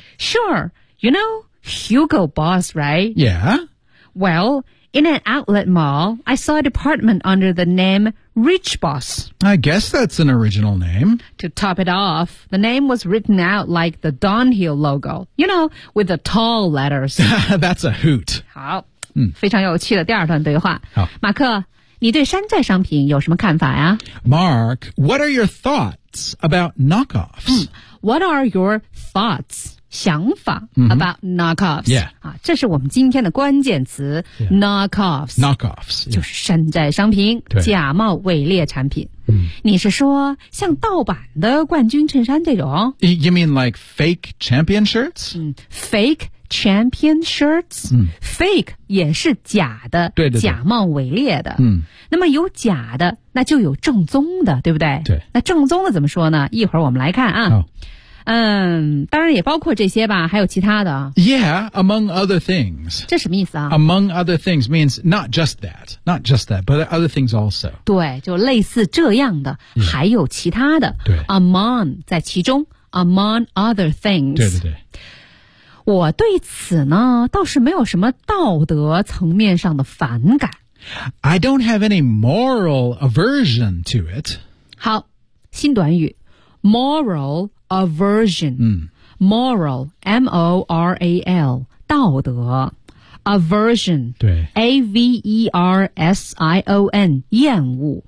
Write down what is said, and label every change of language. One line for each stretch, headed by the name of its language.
English: Sure. You know Hugo Boss, right? Yeah. Well, in an outlet mall, I saw a department under the name Rich Boss. I guess that's an original name. To top it off, the name was written out like the Dunhill logo. You know, with the tall letters. That's a hoot.
Chinese: 好。非常有趣的第二段对话。好，马克，你对山寨商品有什么看法呀
English: ？Mark, what are your thoughts about knockoffs?、 What are your thoughts, 想法、about knockoffs? Yeah.
Chinese: 这是我们今天的关键词、knockoffs.
English: Knockoffs.、Yeah.
Chinese: 就是山寨商品、假冒伪劣产品。你是说像盗版的冠军衬衫这种
English: ？You mean like fake champion shirts?、 fake champion shirts.、fake 也是假的，
Chinese: 对对对，假冒伪劣的。嗯，那么有假的，那就有正宗的，对不对？对。那正宗的怎么说呢？一会儿我们来看啊。当然也包括这些吧，还有其他的。
English: Yeah, among other things.
Chinese: 这什么意思啊
English: ？Among other things means not just that, not just that, but other things also.
Chinese: 对，就类似这样的，还有其他的。对
English: ，among 在其中，among other things.
Chinese: 对对对。我对此呢，倒是没有什么道德层面上的反感。
English: I don't have any moral aversion to it. 好，新短语，moral。Aversion, moral, M-O-R-A-L, 道德 Aversion, A-V-E-R-S-I-O-N, 厌恶